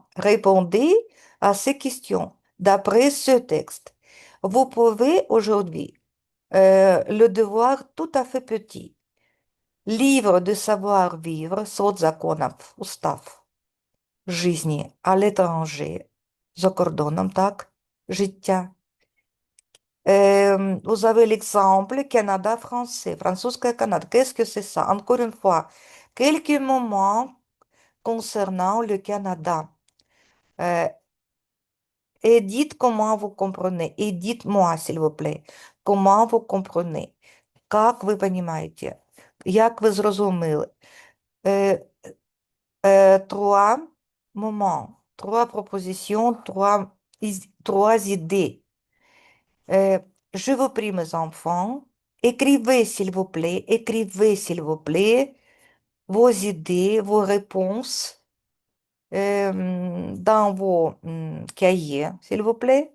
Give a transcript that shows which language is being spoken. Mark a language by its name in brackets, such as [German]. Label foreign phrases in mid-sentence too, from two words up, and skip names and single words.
[French] Répondez à ces questions d'après ce texte. Vous pouvez aujourd'hui, le devoir tout à fait petit, livre de savoir-vivre, [Russian] сот законов, устав жизни [French] à l'étranger, [Ukrainian] за кордоном, так, життя. [French] Vous avez l'exemple Canada français, французское Canada. Qu'est-ce que c'est ça? Encore une fois, quelques moments concernant le Canada. Euh, et dites comment vous comprenez. Et dites-moi, s'il vous plaît, comment vous comprenez. [Russian] Как вы понимаете? [Ukrainian] Як ви зрозуміли? [French] Trois moments, trois propositions, trois idées. Je vous prie, mes enfants, écrivez, s'il vous plaît, vos idées, vos réponses dans vos cahiers, s'il vous plaît.